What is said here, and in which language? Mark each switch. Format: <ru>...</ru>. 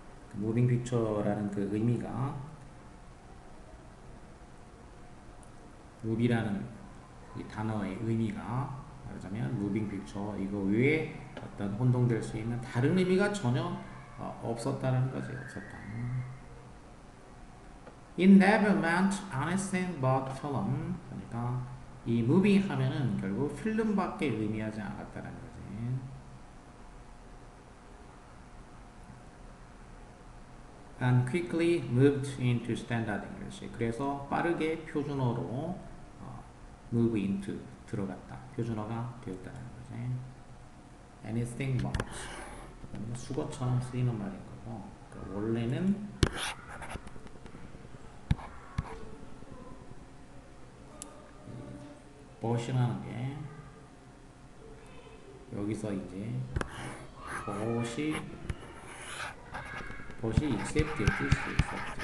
<ko>그</ko> <en>moving picture</en> <ko>라는 그 의미가 movie라는 이 단어의 의미가 말하자면 moving picture 이거 외에 어떤 혼동될 수 있는 다른 의미가 전혀 없었다는 거지. 없었다.</ko> <en>It never meant anything but film.</en> <ko>그러니까 이 movie 하면은 결국 필름밖에 의미하지 않았다는 거지.</ko> <en>and quickly moved into standard English.</en> <ko>그래서 빠르게 표준어로</ko> <en>move into</en> <ko>들어갔다. 표준어가 되었다는 거지.</ko> <en>anything but</en> <ko>수거처럼 쓰이는 말인 거고 그러니까 원래는 but이라는 게 여기서 이제 but이 accept의 뜻이 있었죠.</ko>